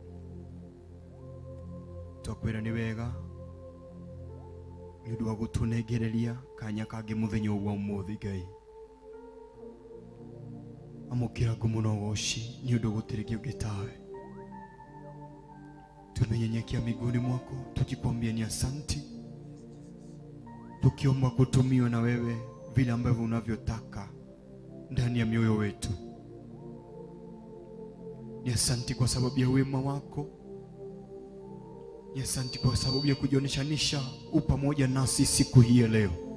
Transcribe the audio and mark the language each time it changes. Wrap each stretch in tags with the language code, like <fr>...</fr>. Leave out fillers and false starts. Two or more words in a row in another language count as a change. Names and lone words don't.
<ki>Twakwĩra nĩ wega nĩ ũndũ wa gũtũnengereria kanya kangĩ mũthenya wa ũmũthĩ Ngai. Amũkĩra ngumo na ũgooci nĩ ũndũ gũtirĩ kĩngĩ tawe.</ki> <sw>Tumenyenyekia miguuni mwako tukikwambia ni asanti, tukiomba kutumiwa na wewe vile ambavyo unavyotaka ndani ya mioyo wetu. Ni asanti kwa sababu ya wema wako. Ni asanti kwa sababu ya kujioneshanisha pamoja nasi siku hii ya leo.</sw>